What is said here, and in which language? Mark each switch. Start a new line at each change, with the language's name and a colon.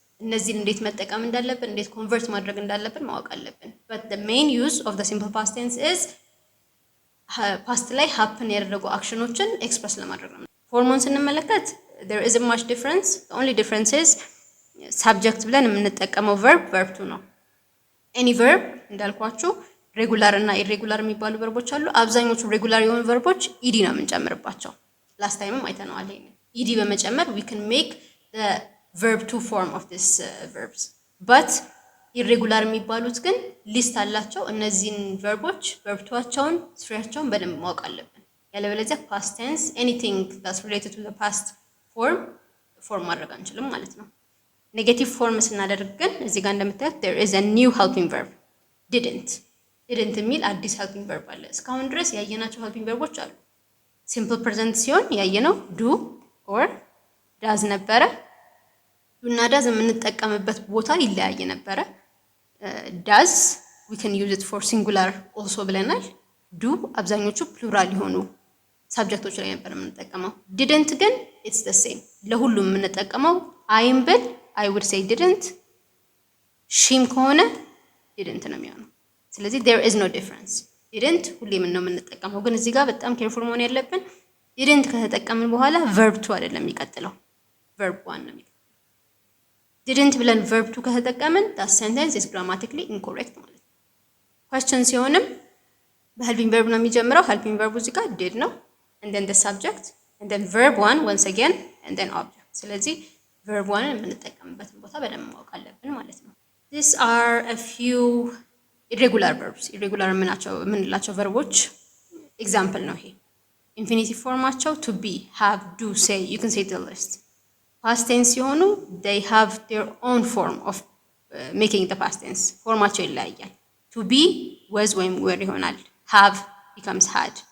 Amharic: እነዚህን እንዴት መጠቀም እንዳለብን እንዴት ኮንቨርት ማድረግ እንዳለብን ማወቅ አለብን።
English: But the main use of the simple past tense is past
Amharic: ላይ happen ያደረጉ አክሽኖችን ኤክስፕረስ ለማድረግ ነው። ፎርሙን ስንመለከት
English: there isn't much difference. The only difference is subject
Amharic: ብለን የምንጠቀመው verb 2 ነው። any verb እንዳልኳችሁ regular እና irregular የሚባሉ ቨርቦች አሉ። አብዛኞቹ regular የሆኑ ቨርቦች ed ነው የምንጨምርባቸው። last timeም አይተነዋል ይሄን። ed በመጨመር
English: we can make the verb 2 form of this verbs.
Amharic: But irregular የሚባሉት ግን ሊስት አላቸው። እነዚህን ቨርቦች verb 2ቸውን ስሪያቸውን በደንብ ማወቅ አለብን። ያለበለዚያ past tense
English: anything that's related to the past form
Amharic: ማድረግ አንችልም ማለት ነው። ኔጌቲቭ ፎርም ስናደርግ ግን እዚህ ጋር እንደምታዩት
English: there is a new helping verb.
Amharic: didn't የሚል አዲስ helping verb አለ። እስካሁን ድረስ ያየናቸው helping verbs አሉ። simple present ሲሆን ያየነው do or does ነበረ። do እና does የምንጠቀምበት ቦታ ይለያየ ነበረ።
English: does we can use it for singular also
Amharic: ብለናል። do አብዛኞቹ plural የሆኑ ሰብጀክቶች ላይ ነበር የምንጠቀመው። didn't ግን
English: it's the same
Amharic: ለሁሉም የምንጠቀመው አይም ብል
English: I would say didn't፣
Amharic: ሺም ከሆነ didn't ነው የሚሆነው። ስለዚህ
English: there is no difference.
Amharic: didn't ሁሌም ነው የምንጠቀመው። ግን እዚህ ጋር በጣም ኬርፉል መሆን ያለብን didn't ከተጠቀምን በኋላ verb 2 አይደለም የሚቀጥለው verb 1 ነው የሚቀጥለው። didn't ብለን verb 2 ከተጠቀምን
English: that sentence is grammatically incorrect
Amharic: ማለት ነው። question ሲሆንም በhelping verb ነው የሚጀምረው። helping verb እዚህ ጋር did ነው
English: and then the subject and then verb 1 once again and then object.
Amharic: ስለዚህ verb 1 የምንጠቀምበትን ቦታ በደንብ ማወቅ አለብን ማለት ነው።
English: These are a few irregular verbs.
Amharic: irregular የምንላቸው ቨርቦች ኤግዛምፕል ነው ይሄ። infinitive ፎርማቸው to be, have, do, say.
English: You can say the list. past tense ሲሆኑ they have their own form of making the past tense.
Amharic: ፎርማቸው ይለያያል። to be was ወይም were ይሆናል። have becomes had.